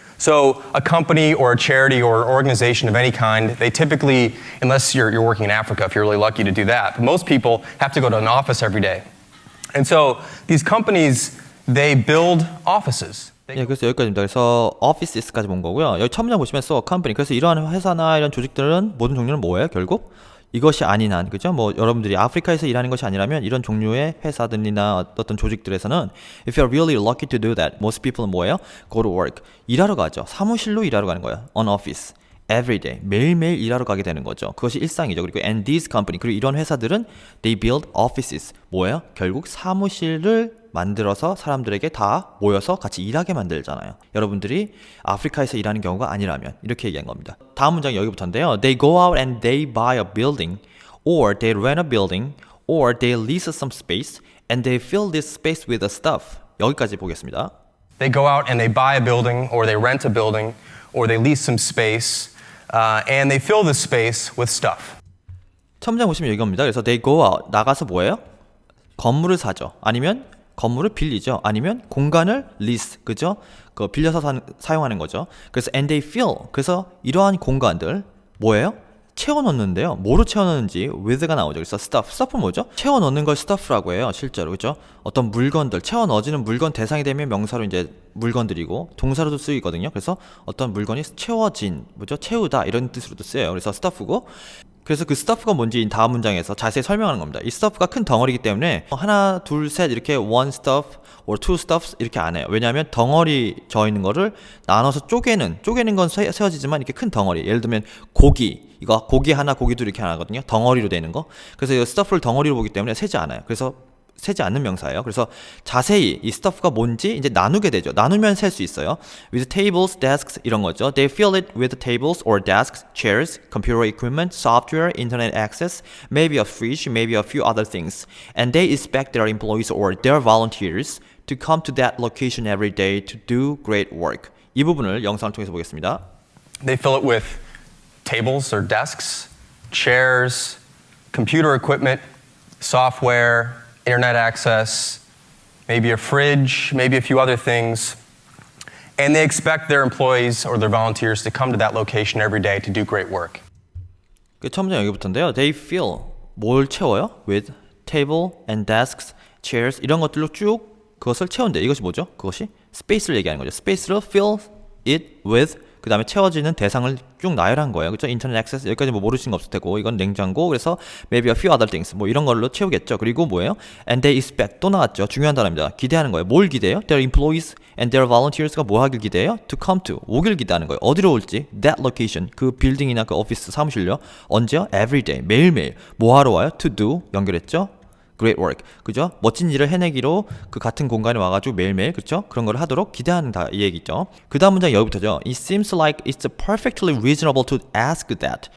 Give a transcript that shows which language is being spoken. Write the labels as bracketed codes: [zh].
[en] So a company or a charity or organization of any kind, they typically, unless you're working in Africa, if you're really lucky to do that, but most people have to go to an office every day. And so these companies, they build offices. [ko] 예, 그래서 여기까지입니다. 그래서 offices까지 본 거고요. 여기 첫 문장 보시면 [en] so a company. [ko] 그래서 이러한 회사나 이런 조직들은 모든 종류는 뭐예요? 결국 이것이 아닌 한, 그죠? 뭐 여러분들이 아프리카에서 일하는 것이 아니라면 이런 종류의 회사들이나 어떤 조직들에서는 [en] if you're really lucky to do that, [ko] most people은 뭐예요? [en] Go to work. [ko] 일하러 가죠. 사무실로 일하러 가는 거예요. [en] On office. Every day. [ko] 매일매일 일하러 가게 되는 거죠. 그것이 일상이죠. 그리고 [en] and these company. [ko] 그리고 이런 회사들은 [en] they build offices. [ko] 뭐예요? 결국 사무실을 만들어서 사람들에게 다 모여서 같이 일하게 만들잖아요. 여러분들이 아프리카에서 일하는 경우가 아니라면 이렇게 얘기한 겁니다. 다음 문장이 여기부터인데요. [en] They go out and they buy a building or they rent a building or they lease some space and they fill this space with the stuff. [ko] 여기까지 보겠습니다. [en] They go out and they buy a building or they rent a building or they lease some space and they fill this space with stuff. [ko] 첫 문장 보시면 이겁니다. 그래서 [en] they go out, [ko] 나가서 뭐예요? 건물을 사죠. 아니면 건물을 빌리죠. 아니면 공간을 lease, 그죠? 그 빌려서 사용하는 거죠. 그래서 [en] and they fill, [ko] 그래서 이러한 공간들 뭐예요? 채워넣는데요. 뭐로 채워넣는지 with가 나오죠. 그래서 stuff은 뭐죠? 채워넣는 걸 stuff라고 해요. 실제로, 그죠? 어떤 물건들, 채워넣어지는 물건 대상이 되면 명사로 이제 물건들이고 동사로도 쓰이거든요. 그래서 어떤 물건이 채워진, 뭐죠? 채우다 이런 뜻으로도 쓰여요. 그래서 stuff고 그래서 그 stuff가 뭔지 다음 문장에서 자세히 설명하는 겁니다. 이 stuff가 큰 덩어리이기 때문에 하나, 둘, 셋 이렇게 [en] one stuff or two stuffs [ko] 이렇게 안 해요. 왜냐하면 덩어리 져 있는 거를 나눠서 쪼개는 건 세워지지만 이렇게 큰 덩어리. 예를 들면 고기, 이거 고기 하나, 고기 둘 이렇게 하거든요. 덩어리로 되는 거. 그래서 이 stuff를 덩어리로 보기 때문에 세지 않아요. 그래서 세지 않는 명사예요. 그래서 자세히 이 stuff가 뭔지 이제 나누게 되죠. 나누면 셀 수 있어요. [en] With tables, desks [ko] 이런 거죠. [en] They fill it with tables or desks, chairs, computer equipment, software, internet access, maybe a fridge, maybe a few other things. And they expect their employees or their volunteers to come to that location every day to do great work. [ko] 이 부분을 영상을 통해서 보겠습니다. [en] They fill it with tables or desks, chairs, computer equipment, software, internet access, maybe a fridge, maybe a few other things. And they expect their employees or their volunteers to come to that location every day to do great work. [ko] 그 첫 문장 여기부터인데요. [en] They fill [ko] 뭘 채워요? [en] With table and desks, chairs [ko] 이런 것들로 쭉 그것을 채운대. 이것이 뭐죠? 그것이 스페이스를 얘기하는 거죠. 스페이스로 [en] fill it with [ko] 그 다음에 채워지는 대상을 쭉 나열한 거예요. 그렇죠? 인터넷 액세스 여기까지 뭐 모르시는 거 없을 테고 이건 냉장고 그래서 [en] maybe a few other things [ko] 뭐 이런 걸로 채우겠죠. 그리고 뭐예요? [en] And they expect [ko] 또 나왔죠. 중요한 단어입니다. 기대하는 거예요. 뭘 기대해요? [en] Their employees and their volunteers가 [ko] 뭐 하길 기대해요? [en] To come to [ko] 오길 기대하는 거예요. 어디로 올지 [en] that location [ko] 그 빌딩이나 그 오피스 사무실요. 언제요? [en] Every day [ko] 매일매일 뭐 하러 와요? [en] To do [ko] 연결했죠. [en] Great work. 그죠? [ko] 멋진 일을 해내기로 그 같은 공간에 와가지고 매일매일 그렇죠? 그런 걸 하도록 기대하는 이 얘기죠. 그 다음 문장 여기부터죠. [en] It seems like it's perfectly reasonable to ask that.